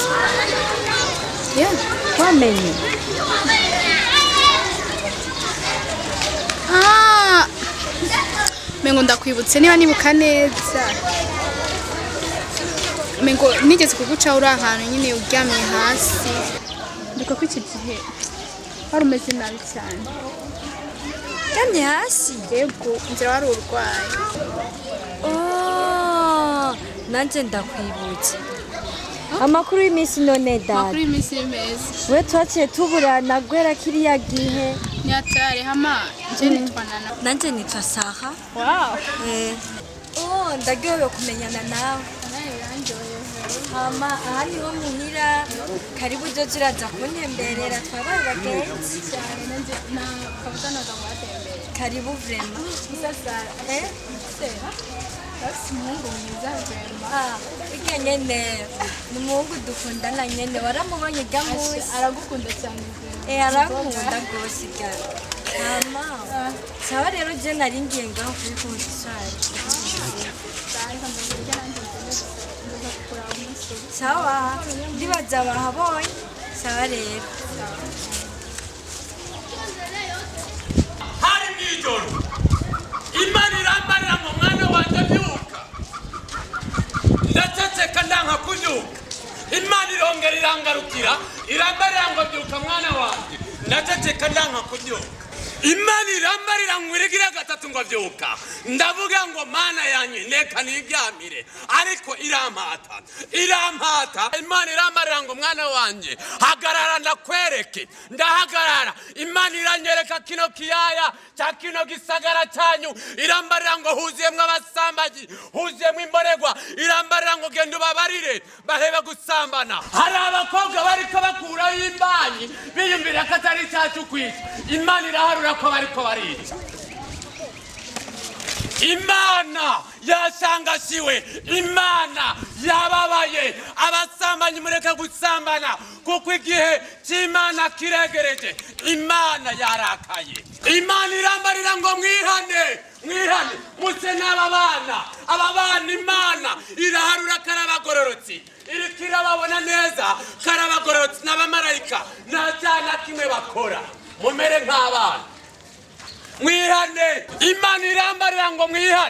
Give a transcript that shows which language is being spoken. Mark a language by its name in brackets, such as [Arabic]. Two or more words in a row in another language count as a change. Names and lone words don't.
[Rundi] Yeah, wamenye mengo ndakwibutse niba nibuka neza. Mengo nigeze kuguca uri ahantu nyine uryamye hasi. Ndiko ko iki gihe wari umeze nabi cyane. uryamye hasi Yego, nzira wari urwaye. nanjye ndakwibutse amakuru y'iminsi none dada Makuru y'iminsi meza. we twaciye tuburana gwera kiriya gihe Ni atari hama nje nitwanana. nanjye nitwa Saha Wow. ndaryohewe kumenyana nawe hama aha niho muhira karibu ujye uraza kuntemberera twabaye bagenzi Cyane nanje na kabutanaga mwatembere. [Swahili] karibu vrema Sasa sera. Basi Mungu mwiza vrema. [Rundi] burya nyene ni umuhungu dukundana nyene waramubonye rya munsi Aragukunda cyane vrema. arankunda rwose ga hama sawa rero je nari ngiye ngaho kuri konsari sawa ndibaza bahabonye sawa rero hari mw'ijoro imana irambarira mu mwana wanjye byuka ndaceceka ndanka kubyuka imana irongera irangarukira irambarira ngo byuka mwana wanjye ndaceceka ndanka kubyuka imana irambarira ngo irigire gatatu ngo byuka ndavuga ngo mana yanjye neka niryamire ariko irampata imana irambarira ngo mwana wanjye hagarara ndakwereke ndahagarara imana iranyereka kino kiyaya cya kino gisagara cyanyu irambarira ngo huzuyemwo abasambaji huzuyemwo imboregwa irambarira ngo genda ubabarire bahebe gusambana hari abakobwa bariko bakuraho imbanyi biyumvira ko atari icyacu kwica imana iraharura ko bariko barica imana yashangasiwe imana yababaye abasambanyi mureke gusambana kuko igihe cy'imana kiregereje imana yarakaye imana irambarira ngo mwihane muse n'aba bana imana iraharura karabagororotsi iriko irababona neza karabagororotsi n'abamarayika nta cyaha kimwe bakora mumere nk'abana mwihane imana irambarira ngo mwihane.